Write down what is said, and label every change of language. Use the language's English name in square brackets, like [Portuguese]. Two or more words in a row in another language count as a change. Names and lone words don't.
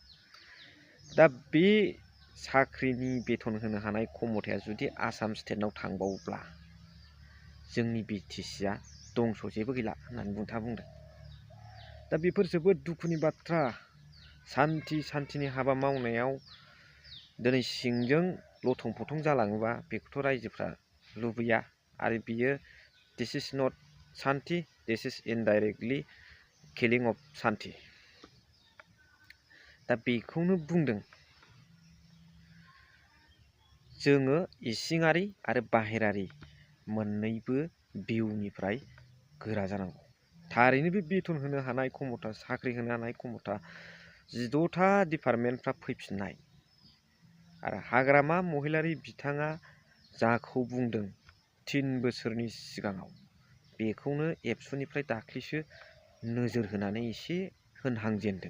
[Bodo] दा बे साख्रिनि बेथन होनो हानाय क्षमताया जुदि आसाम स्टेटनाव थांबावोब्ला जोंनि बिटिसिआ दंस' जेबो गैला होननानै बिथाङा बुंदों। दा बेफोर जोबोद दुखुनि बाथ्रा। सान्थिनि हाबा मावनायाव दिनै सिंजों लथं फथं जालाङोबा बेखौथ' रायजोफ्रा लुबैया, आरो बियो [English] this is not Santhi, this is indirectly killing of Santhi. [Bodo] दा बेखौनो बुंदों जोङो इसिङारि आरो बाहेरारि मोननैबो भिउनिफ्राय गोरा जानांगौ। थारैनो बे बेथन होनो हानाय क्षमता, साख्रि होनो हानाय क्षमता 16टा डिपार्टमेन्टफ्रा फैफिननाय, आरो हाग्रामा महिलारि बिथाङा जाखौ बुंदों 3 बोसोरनि सिगाङाव, बेखौनो एबसुनिफ्राय दाख्लैसो नोजोर होनानै एसे होनहांजेनदों।